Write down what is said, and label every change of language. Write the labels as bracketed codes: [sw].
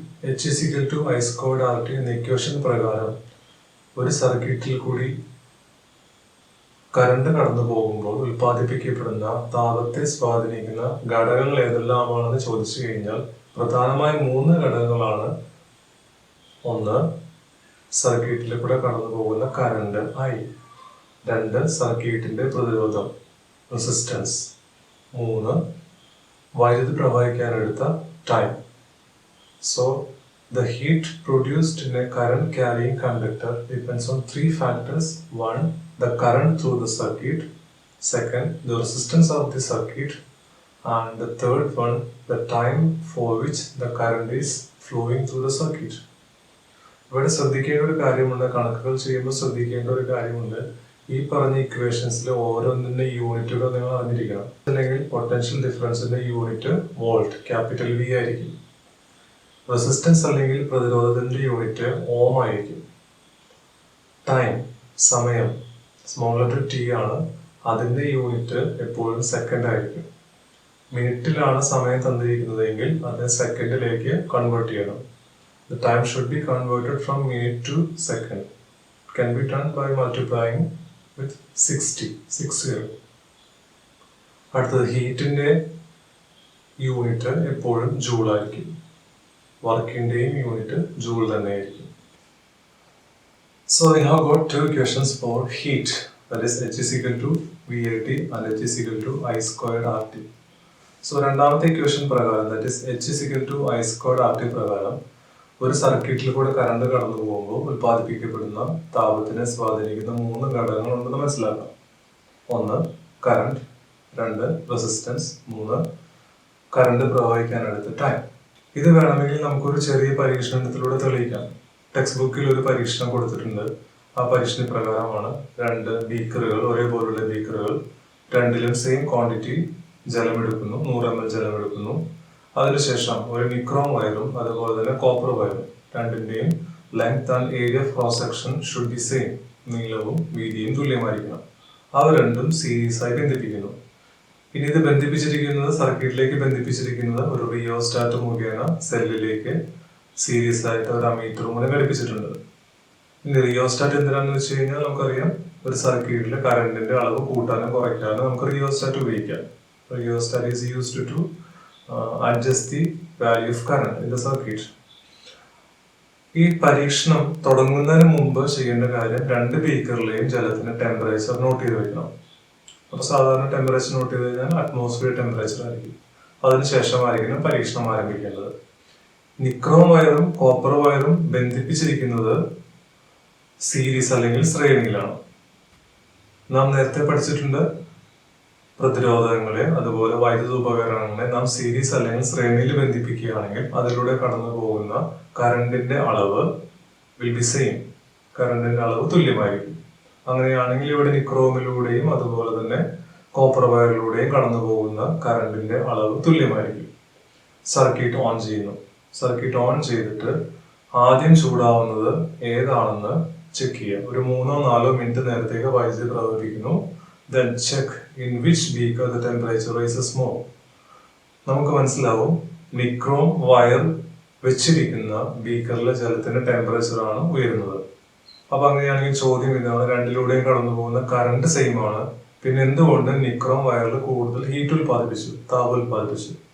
[ml] H is equal to I squared R T എന്ന equation പ്രകാരം ഒരു സർക്യൂട്ടിൽ കൂടി കറണ്ട് കടന്നു പോകുമ്പോൾ ഉൽപ്പാദിപ്പിക്കപ്പെടുന്ന താപത്തെ സ്വാധീനിക്കുന്ന ഘടകങ്ങൾ ഏതെല്ലാമാണെന്ന് ചോദിച്ചു കഴിഞ്ഞാൽ പ്രധാനമായും 3 ഘടകങ്ങളാണ്. ഒന്ന്, സർക്യൂട്ടിൽ കൂടെ കടന്നു പോകുന്ന കറണ്ട് ഐ. 2, സർക്യൂട്ടിന്റെ പ്രതിരോധം റെസിസ്റ്റൻസ്. 3, വൈദ്യുതി പ്രവഹിക്കാനെടുത്ത time. [en] So the heat produced in a current carrying conductor depends on 3 factors. 1, the current through the circuit. 2, the resistance of the circuit. And the third one, the time for which the current is flowing through the circuit. [ml] ഇവിടെ ശ്രദ്ധിക്കേണ്ട ഒരു കാര്യമുണ്ട്, കണക്കുകൾ ചെയ്യുമ്പോൾ ശ്രദ്ധിക്കേണ്ട ഒരു കാര്യമുണ്ട്. ഈ പറഞ്ഞ ഇക്വേഷൻസിലെ ഓരോന്നിന്റെ യൂണിറ്റുകൾ നിങ്ങൾ അറിഞ്ഞിരിക്കണം. അല്ലെങ്കിൽ potential ഡിഫറൻസിന്റെ unit volt, capital V ആയിരിക്കും. റെസിസ്റ്റൻസ് അല്ലെങ്കിൽ പ്രതിരോധത്തിന്റെ യൂണിറ്റ് ഓം ആയിരിക്കും. ടൈം, സമയം, സ്മോൾ ലെറ്റർ ടി ആണ്, അതിന്റെ യൂണിറ്റ് എപ്പോഴും സെക്കൻഡ് ആയിരിക്കും. മിനിറ്റിലാണ് സമയം തന്നിരിക്കുന്നതെങ്കിൽ അത് സെക്കൻഡിലേക്ക് കൺവേർട്ട് ചെയ്യണം. [en] The time should be converted from minute to second. It can be done by multiplying with 60. [ml] അടുത്തത് ഹീറ്റിന്റെ യൂണിറ്റ് എപ്പോഴും ജൂൾ ആയിരിക്കും. വർക്കിന്റെയും യൂണിറ്റ് ജൂൾ തന്നെ ആയിരിക്കും. [en] So we have got 2 equations for heat, that is H is equal to VAT and H is equal to I squared RT. [ml] So രണ്ടാമത്തെ equation പ്രകാരം, [en] that is H is equal to I squared RT [ml] പ്രകാരം ഒരു സർക്യൂട്ടിൽ കൂടെ current കടന്നു പോകുമ്പോൾ ഉൽപ്പാദിപ്പിക്കപ്പെടുന്ന താപത്തിനെ സ്വാധീനിക്കുന്ന 3 ഘടകങ്ങളുണ്ടെന്ന് മനസ്സിലാക്കാം. 1, കറണ്ട്. 2, റെസിസ്റ്റൻസ്. 3, current പ്രവഹിക്കാനെടുത്ത time. ഇത് വേണമെങ്കിൽ നമുക്കൊരു ചെറിയ പരീക്ഷണത്തിലൂടെ തെളിയിക്കാം. ടെക്സ്റ്റ് ബുക്കിൽ ഒരു പരീക്ഷണം കൊടുത്തിട്ടുണ്ട്. ആ പരീക്ഷണ പ്രകാരമാണ് 2 ബീക്കറുകൾ, ഒരേപോലുള്ള ബീക്കറുകൾ, രണ്ടിലും സെയിം ക്വാണ്ടിറ്റി ജലമെടുക്കുന്നു, 100 ml ജലമെടുക്കുന്നു. അതിനുശേഷം ഒരു നിക്രോം വയറും അതുപോലെ തന്നെ കോപ്പർ വയറും, രണ്ടിന്റെയും [en] length and area of cross section should be same, [ml] നീളവും വീതിയും തുല്യമായിരിക്കണം. അവ രണ്ടും സീരീസ് ആയി ബന്ധിപ്പിക്കുന്നു. ഇനി ഇത് ബന്ധിപ്പിച്ചിരിക്കുന്നത്, സർക്യൂട്ടിലേക്ക് ബന്ധിപ്പിച്ചിരിക്കുന്നത് ഒരു റിയോസ്റ്റാറ്റ് മുഖേന സെല്ലിലേക്ക് സീരീസ് ആയിട്ട് ഒരു അമീറ്ററും കൂടെ ഘടിപ്പിച്ചിട്ടുണ്ട്. ഇനി റിയോസ്റ്റാറ്റ് എന്തിനാന്ന് വെച്ച് കഴിഞ്ഞാൽ നമുക്കറിയാം, ഒരു സർക്യൂട്ടിലെ കറണ്ടിന്റെ അളവ് കൂട്ടാനും കുറയ്ക്കാനും നമുക്ക് റിയോസ്റ്റാറ്റ് ഉപയോഗിക്കാം. [en] Rheostat is used to adjust the value of current in the circuit. [ml] ഈ പരീക്ഷണം തുടങ്ങുന്നതിന് മുമ്പ് ചെയ്യേണ്ട കാര്യം, 2 ബീക്കറിലെയും ജലത്തിന്റെ ടെമ്പറേച്ചർ നോട്ട് ചെയ്ത് വെക്കണം. അപ്പൊ സാധാരണ ടെമ്പറേച്ചർ നോട്ട് ചെയ്ത് കഴിഞ്ഞാൽ അറ്റ്മോസ്ഫിയർ ടെമ്പറേച്ചർ ആയിരിക്കും. അതിനുശേഷമായിരിക്കണം പരീക്ഷണം ആരംഭിക്കേണ്ടത്. നിക്രോം വയറും കോപ്പർ വയറും ബന്ധിപ്പിച്ചിരിക്കുന്നത് സീരീസ് അല്ലെങ്കിൽ ശ്രേണിയിലാണ്. നാം നേരത്തെ പഠിച്ചിട്ടുണ്ട്, പ്രതിരോധങ്ങളെ അതുപോലെ വൈദ്യുത ഉപകരണങ്ങളെ നാം സീരീസ് അല്ലെങ്കിൽ ശ്രേണിയിൽ ബന്ധിപ്പിക്കുകയാണെങ്കിൽ അതിലൂടെ കടന്നു പോകുന്ന കറണ്ടിന്റെ അളവ് [en] will be same, [ml] കറണ്ടിന്റെ അളവ് തുല്യമായിരിക്കും. അങ്ങനെയാണെങ്കിൽ ഇവിടെ നിക്രോമിലൂടെയും അതുപോലെ തന്നെ കോപ്പർ വയറിലൂടെയും കടന്നു പോകുന്ന കറണ്ടിന്റെ അളവ് തുല്യമായിരിക്കും. സർക്യൂട്ട് ഓൺ ചെയ്യുന്നു. സർക്യൂട്ട് ഓൺ ചെയ്തിട്ട് ആദ്യം ചൂടാവുന്നത് ഏതാണെന്ന് ചെക്ക് ചെയ്യുക. ഒരു 3-4 മിനിറ്റ് നേരത്തേക്ക് വൈദ്യുതി പ്രവർത്തിക്കുന്നു. [en] Then check in which beaker the temperature rises more. [ml] നമുക്ക് മനസ്സിലാവും നിക്രോം വയർ വെച്ചിരിക്കുന്ന ബീക്കറിലെ ജലത്തിന്റെ ടെമ്പറേച്ചർ ആണ് ഉയരുന്നത്. അപ്പൊ അങ്ങനെയാണെങ്കിൽ ചോദ്യം ഇതാണ്, രണ്ടിലൂടെയും കടന്നു പോകുന്ന കറണ്ട് സെയിം ആണ്, പിന്നെ എന്തുകൊണ്ട് നിക്രോം വയറിൽ കൂടുതൽ ഹീറ്റ് ഉൽപ്പാദിപ്പിച്ചു, താപം ഉൽപ്പാദിപ്പിച്ചു?